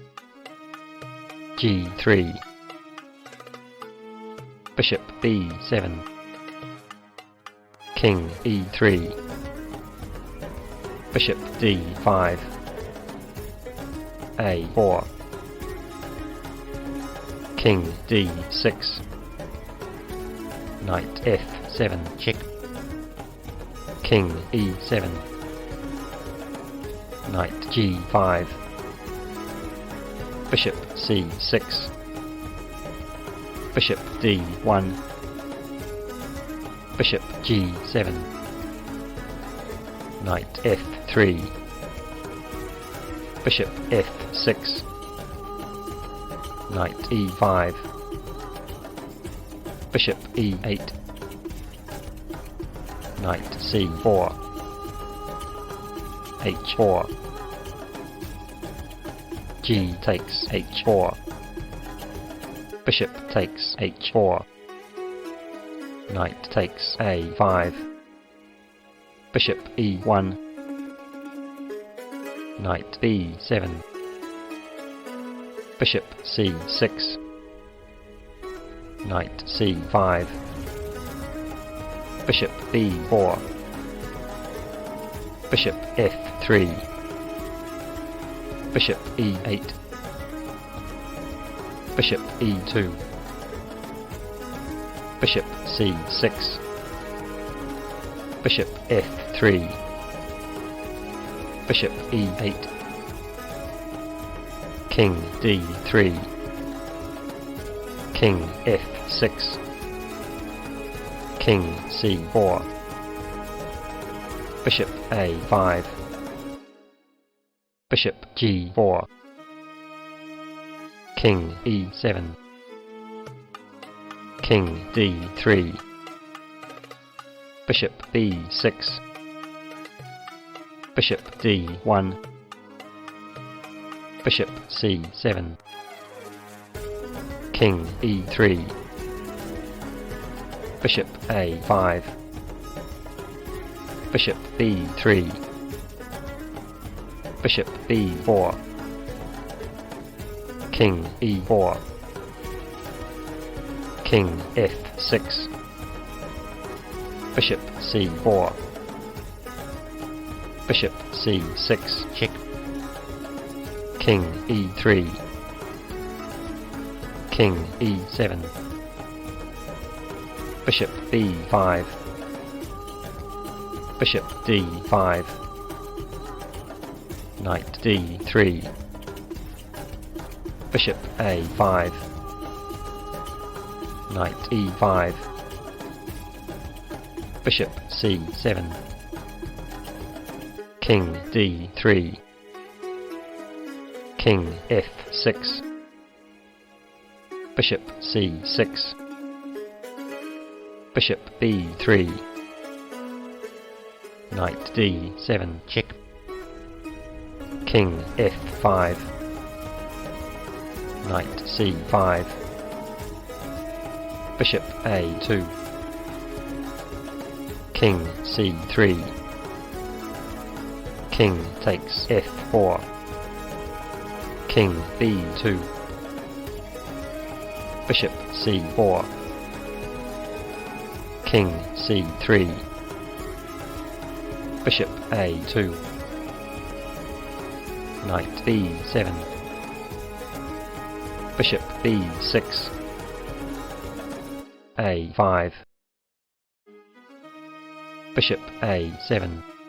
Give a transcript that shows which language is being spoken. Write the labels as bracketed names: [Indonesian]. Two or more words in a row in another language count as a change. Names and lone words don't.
[English] g3, bishop b7, king e3, bishop d5, a4, king d6, knight f7 check, king e7, knight g5, bishop c6, bishop d1, bishop g7, knight f3, Bishop f6. Knight e5. Bishop e8. Knight c4. h4. G takes h4. Bishop takes h4. Knight takes a5. Bishop e1. Knight b7. Bishop c6. Knight c5. Bishop b4. Bishop f3. Bishop e8. Bishop e2. Bishop c6. Bishop f3. Bishop e8. King d3. King f6. King c4. Bishop a5. Bishop g4. King e7. King d3. Bishop b6. Bishop d1. Bishop c7. King e3. Bishop a5. Bishop b3. Bishop b4. King e4. King f6. Bishop c4. Bishop c6 check. King e3. King e7. Bishop b5. Bishop d5. Knight d3. Bishop a5. Knight e5. Bishop c7. King d3. King f6. Bishop c6. Bishop b3. Knight d7 check. King f5. Knight c5. Bishop a2. King c3. King takes f4. King b2. Bishop c4. King c3. Bishop a2. Knight b7. Bishop b6. a5. Bishop a7.